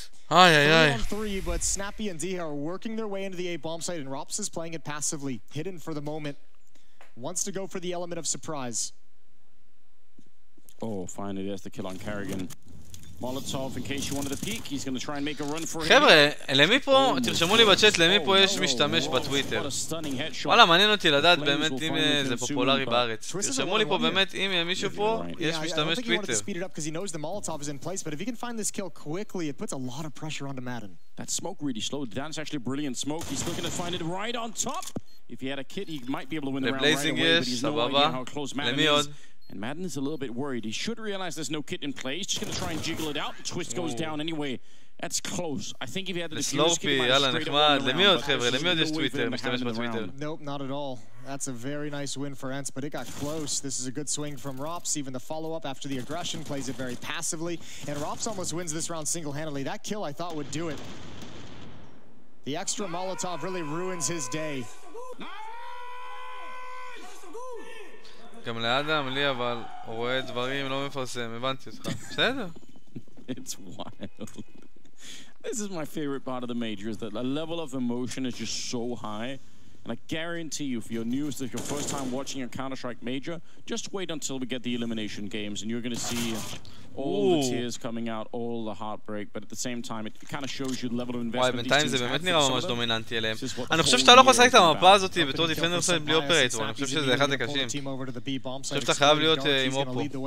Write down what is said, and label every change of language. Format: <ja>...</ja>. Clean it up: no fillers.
<en>Ay. 3, but Snappy and Diha are working their way into the A bomb site, and Rops is playing it passively, hidden for the moment. Wants to go for the element of surprise. Oh, finally, there's the kill on Carrigan. Molotov, in case you wanted to peek, he's going to try and make a run for him.</en> <he>חבר'ה, למי פה, תרשמו לי בצ'אט למי פה יש משתמש בטוויטר. וואלה, מעניין אותי לדעת באמת אם זה פופולרי בארץ. תרשמו לי פה באמת אם מישהו פה יש משתמש טוויטר.</he> <en>That smoke really slowed down. It's actually a brilliant smoke. He's looking to find it right on top. If he had a kit, he might be able to win the round right away, but he's no idea how close Madden is. And Madden is a little bit worried. He should realize there's no kit in play. He's just going to try and jiggle it out. Twist goes down anyway. That's close. I think if he had the defuse kit, he might have straight away</en> <he>למי עוד חבר'ה? למי עוד יש טוויטר? משתמש בטוויטר?</he> <en>Nope, not at all. That's a very nice win for Ents, but it got close. This is a good swing from Rops. Even the follow-up after the aggression plays it very passively. And Rops almost wins this round single-handedly. That kill I thought would do it. The extra Molotov really ruins his day.</en> <he>גם לאדם, לי אבל, הוא רואה דברים, לא מפרסם, הבנתי אותך. בסדר.</he> <en>It's wild. This is my favorite part of the major, is that the level of emotion is just so high. And I guarantee you, if you're new, if it's your first time watching a Counter-Strike major, just wait until we get the elimination games, and you're going to see all the tears coming out, all the heartbreak, but at the same time, it kind of shows you the level of investment.</en> <he>וואי, בינתיים זה באמת נראה ממש דומיננטי אליהם. אני חושב שאתה לא יכול לשחק את המפה הזאת בתור דיפנדר סייד בלי אופרייטור, אני חושב שזה אחד הקשים. אני חושב שאתה חייב להיות עם אופו.</he>